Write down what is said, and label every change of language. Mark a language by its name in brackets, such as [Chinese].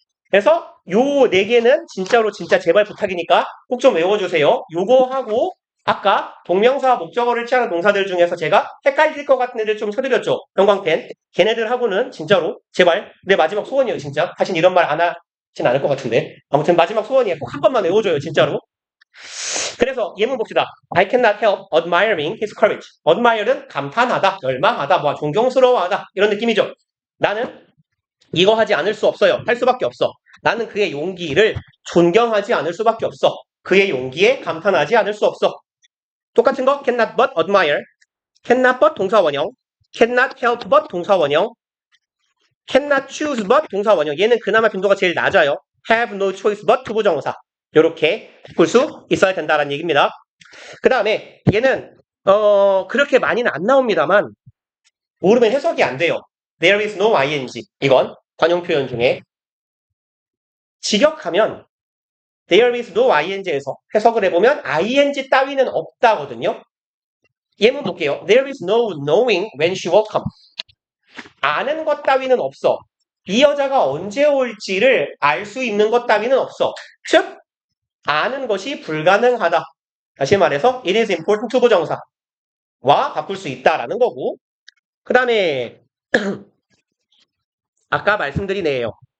[Korean] 그래서 요 네 개는 진짜로 진짜 제발 부탁이니까 꼭 좀 외워주세요. 요거 하고 아까 동명사 목적어를 취하는 동사들 중에서 제가 헷갈릴 것 같은 애들 좀 쳐드렸죠. 형광펜. 걔네들하고는 진짜로 제발 내 마지막 소원이에요. 진짜. 다신 이런 말 안 하진 않을 것 같은데. 아무튼 마지막 소원이에요. 꼭 한 번만 외워줘요. 진짜로. 그래서 예문 봅시다. [English] I cannot help admiring his courage. [Korean] admire는 감탄하다, 열망하다, 존경스러워하다 이런 느낌이죠. 나는 이거 하지 않을 수 없어요. 할 수밖에 없어. 나는 그의 용기를 존경하지 않을 수밖에 없어. 그의 용기에 감탄하지 않을 수 없어. 똑같은 거 [English] cannot but admire. cannot but [Korean] 동사 원형. [English] cannot help but [Korean] 동사 원형. [English] cannot choose but [Korean] 동사 원형. 얘는 그나마 빈도가 제일 낮아요. [English] have no choice but [Korean] 투부정사. 이렇게 볼 수 있어야 된다는 얘기입니다. 그 다음에 얘는 그렇게 많이는 안 나옵니다만 모르면 해석이 안 돼요. [English] There is no ing. [Korean] 이건 관용 표현 중에 직역하면 [English] There is no ing [Korean] 에서 해석을 해보면 ing 따위는 없다거든요. 예문 볼게요. [English] There is no knowing when she will come. [Korean] 아는 것 따위는 없어. 이 여자가 언제 올지를 알 수 있는 것 따위는 없어. 즉 아는 것이 불가능하다. 다시 말해서 [English] it is important to [Korean] 부정사와 바꿀 수 있다라는 거고 그 다음에 아까 말씀드린 애예요.